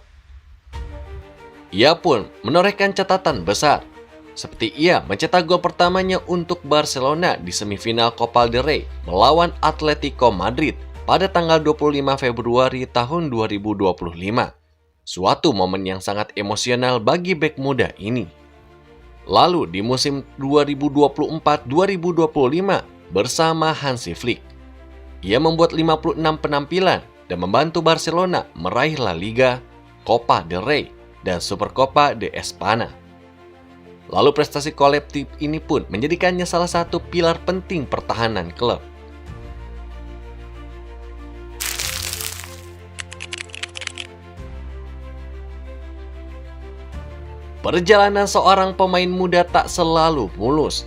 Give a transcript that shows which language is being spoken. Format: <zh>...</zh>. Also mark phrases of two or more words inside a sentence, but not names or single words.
<id>Ia pun menorehkan catatan besar, seperti ia mencetak gol pertamanya untuk Barcelona di semifinal Copa del Rey melawan Atletico Madrid pada tanggal 25 Februari tahun 2025. Suatu momen yang sangat emosional bagi bek muda ini. Lalu di musim 2024-2025 bersama Hansi Flick, ia membuat 56 penampilan dan membantu Barcelona meraih La Liga, Copa del Rey, dan Supercopa de España. Lalu prestasi kolektif ini pun menjadikannya salah satu pilar penting pertahanan klub. Perjalanan seorang pemain muda tak selalu mulus.</id>